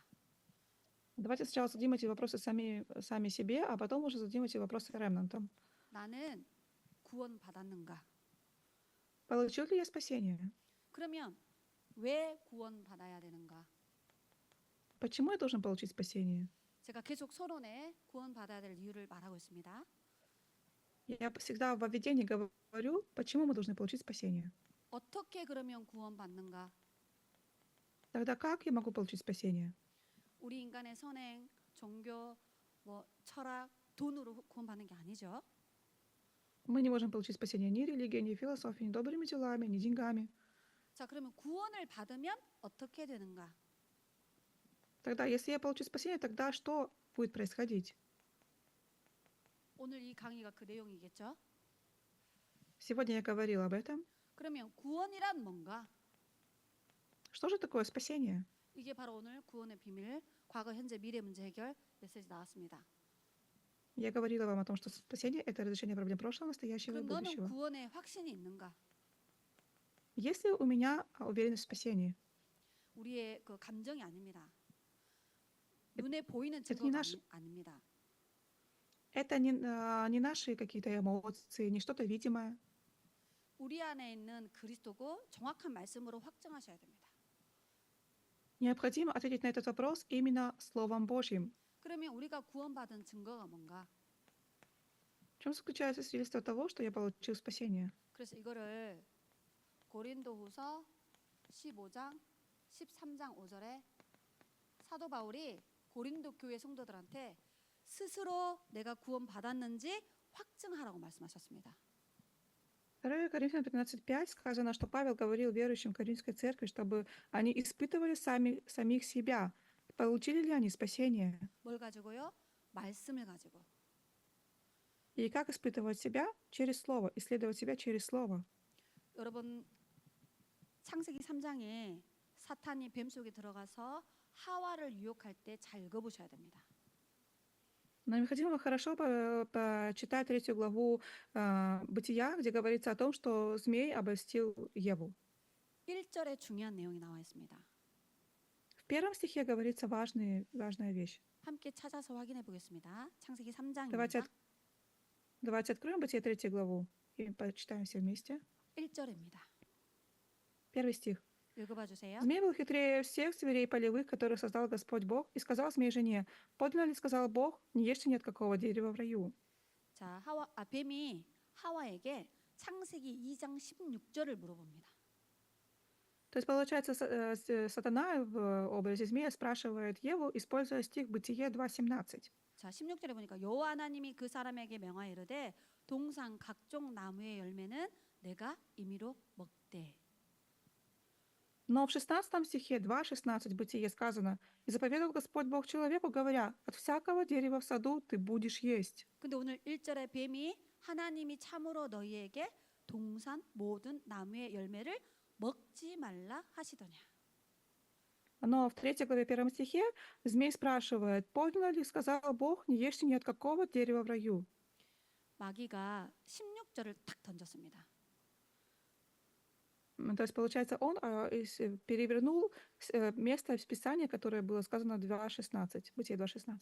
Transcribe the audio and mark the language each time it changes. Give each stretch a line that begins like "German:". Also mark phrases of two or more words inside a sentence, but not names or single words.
Russian: Давайте сначала зададим эти вопросы сами себе, а потом уже зададим эти вопросы ремнантам.
Korean: 나는 구원 받았는가?
Russian: Получил ли я спасение?
Korean: 그러면 왜 구원 받아야 되는가?
Russian: Почему я должен получить спасение?
Korean: 제가 계속 서론에 구원 받아야 될 이유를 말하고 있습니다.
Russian: Я всегда во введении говорю, почему мы должны получить спасение.
Korean: 어떻게 그러면 구원 받는가?
Russian: Тогда как я могу получить спасение?
Korean: 우리 인간의 선행, 종교, 철학, 돈으로 구원 받는 게 아니죠.
Russian: Мы не можем получить спасение ни религией, ни философией, ни добрыми делами, ни деньгами.
Korean: 자, 그러면 구원을 받으면 어떻게 되는가?
Russian: Тогда, если я получу спасение, тогда что будет происходить?
Korean: 오늘 이 강의가 그 내용이겠죠?
Russian: Сегодня я говорила об этом.
Korean: 그러면 구원이란 뭔가?
Russian: Что же такое спасение?
Korean: 이게 바로 오늘 구원의 비밀, 과거, 현재, 미래 문제 해결 메시지 나왔습니다.
Russian: Я говорила вам о том, что спасение — это разрешение проблем прошлого, настоящего и
Korean: 그럼 너는
Russian: будущего.
Korean: 구원에 확신이 있는가?
Russian: Есть ли у меня уверенность в спасении?
Korean: 우리의 그 감정이 아닙니다. 눈에 보이는
Russian: это не
Korean: 증거가
Russian: наш-
Korean: 아닙니다.
Russian: Это не наши какие-то эмоции, не что-то видимое.
Korean: 우리 안에 있는 그리스도고 정확한 말씀으로 확증하셔야 됩니다.
Russian: Необходимо ответить на этот вопрос именно Словом Божьим.
Korean: 그러면 우리가 구원받은 증거가 뭔가?
Russian: В чем заключается свидетельство того, что я получил спасение?
Korean: 그래서 이거를 고린도후서 15장 13장 5절에 사도 바울이 고린도 교회 성도들한테 스스로 내가 구원받았는지 확증하라고 말씀하셨습니다.
Russian: 2 Коринфянам 15:5 сказано, что Павел говорил верующим Коринфской церкви, чтобы они испытывали самих себя. Получили ли они спасение?
Korean: 뭘 가지고요? 말씀을 가지고.
Russian: И как испытывать себя? Через Слово. Исследовать себя через Слово.
Korean: 여러분 창세기 3장에 사탄이 뱀 속에 들어가서 하와를 유혹할 때 잘 읽어보셔야 됩니다.
Russian: Нам необходимо хорошо почитать 3 главу Бытия, где говорится о том, что змей обольстил Еву.
Korean: 1절에 중요한 내용이 나와 있습니다.
Russian: В 1 стихе говорится важная вещь.
Korean: 함께 찾아서 확인해 보겠습니다. 창세기
Russian: Давайте
Korean: 3장입니다.
Russian: давайте откроем Бытие 3 главу и почитаем все вместе.
Korean: 1절입니다.
Russian: 1 стих.
Korean: 읽어봐 주세요.
Russian: Змей был хитрее всех зверей полевых, которых создал Господь Бог, и сказал змей жене: «Подлинно ли сказал Бог, не ешьте ни от какого дерева в раю?»
Korean: 자, 뱀이 하와에게 창세기 2장 16절을 물어봅니다.
Russian: То есть, получается, сатана в образе змея спрашивает Еву, используя стих Бытие 2:17.
Korean: 자, 16절에 보니까 여호와 하나님이 그 사람에게 명하여 이르되 동산 각종 나무의 열매는 내가 임의로 먹되.
Russian: Но в 16 стихе 2:16 Бытие сказано: «И заповедал Господь Бог человеку, говоря: от всякого дерева в саду ты будешь есть».
Korean: 근데 오늘 1절에 뱀이 하나님이 참으로 너희에게 동산 모든 나무의 열매를 먹지 말라 하시더냐.
Russian: Но в 3 главе 1 стихе змей спрашивает: «Подлинно ли сказал Бог, не ешьте ни от какого дерева в раю?»
Korean: 마귀가 16절을 탁 던졌습니다.
Russian: То есть, получается, он перевернул место в Писании, которое было сказано 2:16, Бытие 2:16.